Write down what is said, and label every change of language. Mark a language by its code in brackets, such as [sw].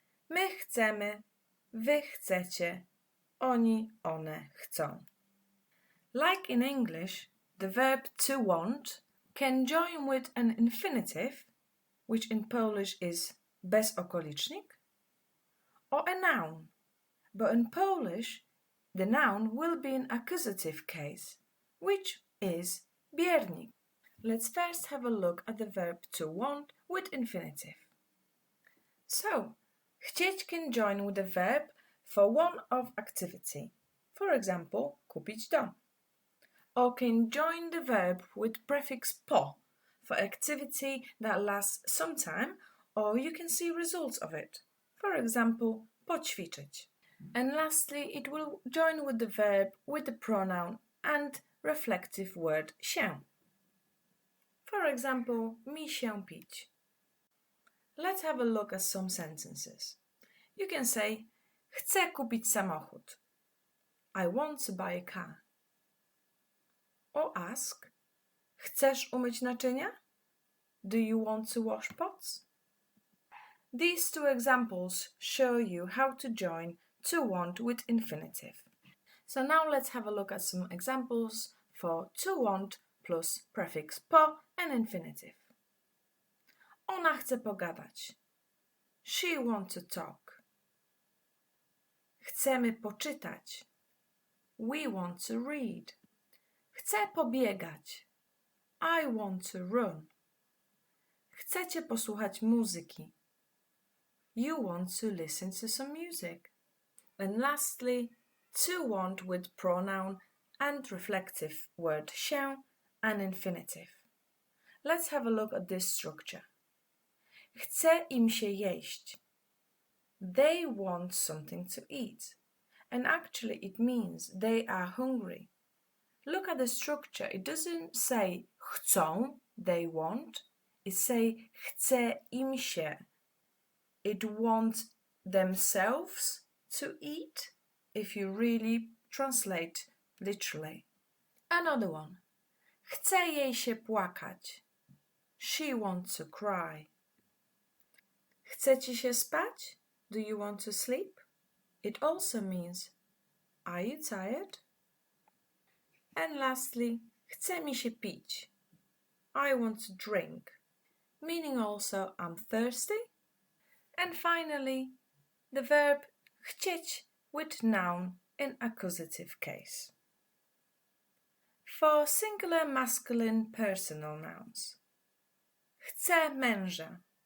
[pl] My chcemy, wy chcecie, oni, one chcą. [en] Like in English, the verb to want can join with an infinitive, which in Polish is bezokolicznik, or a noun. But in Polish, the noun will be an accusative case, which is biernik. Let's first have a look at the verb to want with infinitive. So, chcieć can join with the verb for one of activity. For example, [pl] kupić dom. [en] Or can join the verb with prefix po for activity that lasts some time, or you can see results of it. For example, poćwiczyć. And lastly, it will join with the verb with the pronoun and reflective word się. For example, [pl] mi się pić. [en] Let's have a look at some sentences. You can say, [pl] chcę kupić samochód. [en] I want to buy a car. Or ask, [pl] chcesz umyć naczynia? [en] Do you want to wash pots? These two examples show you how to join to want with infinitive. So now let's have a look at some examples for to want plus prefix po and infinitive. [pl] Ona chce pogadać. [en] She wants to talk. [pl] Chcemy poczytać. [en] We want to read. [pl] Chcę pobiegać. [en] I want to run. [pl] Chcecie posłuchać muzyki. [en] You want to listen to some music. And lastly, to want with pronoun and reflective word się and infinitive. Let's have a look at this structure. [pl] Chce im się jeść. [en] They want something to eat. And actually it means they are hungry. Look at the structure. It doesn't say chcą, they want. It say [pl] chce im się. [en] It wants themselves to eat, if you really translate literally. Another one. [pl] Chce jej się płakać. [en] She wants to cry. [pl] Chcecie się spać? [en] Do you want to sleep? It also means, are you tired? And lastly, [pl] chce mi się pić. [en] I want to drink, meaning also I'm thirsty. And finally, the verb chcieć with noun in accusative case. For singular masculine personal nouns. [pl] Chcę męża.